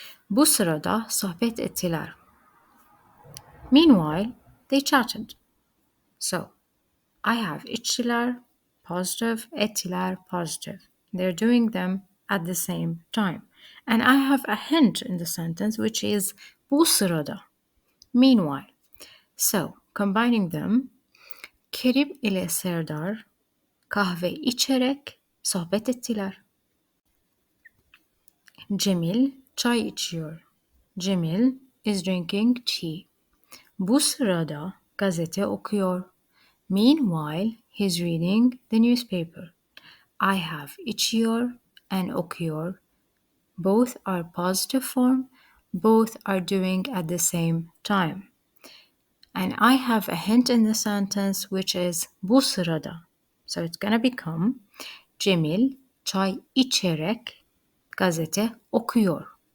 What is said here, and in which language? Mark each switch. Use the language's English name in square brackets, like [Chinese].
[Turkish] Bu sırada sohbet ettiler. [English] Meanwhile, they chatted. So, I have içtiler, positive, ettiler, positive. They're doing them at the same time. And I have a hint in the sentence, which is [Turkish] bu sırada, [English] meanwhile. So, combining them, [Turkish] Kerim ile Serdar kahve içerek sohbet ettiler. Cemil çay içiyor. [English] Cemil is drinking tea. [Turkish] Bu sırada gazete okuyor. [English] Meanwhile, he's reading the newspaper. I have içiyor and okuyor. Both are positive form. Both are doing at the same time. And I have a hint in the sentence, which is [Turkish] bu sırada. [English] So it's gonna become [Turkish] Cemil çay içerek gazete okuyor.